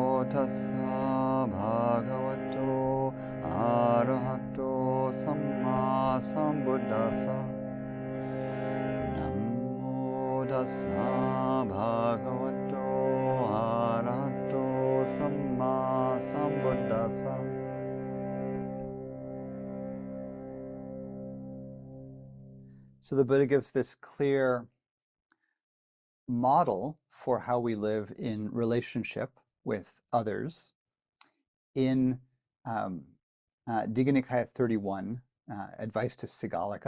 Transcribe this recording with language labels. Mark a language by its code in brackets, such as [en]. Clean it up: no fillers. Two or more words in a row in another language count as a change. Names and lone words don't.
[pi] tassa bhagavato arahato samma sambuddhassa. Namo tassa bhagavato arahato samma sambuddhassa. [en] So the Buddha gives this clear model for how we live in relationship with others in Digha Nikaya 31, Advice to Sigalika.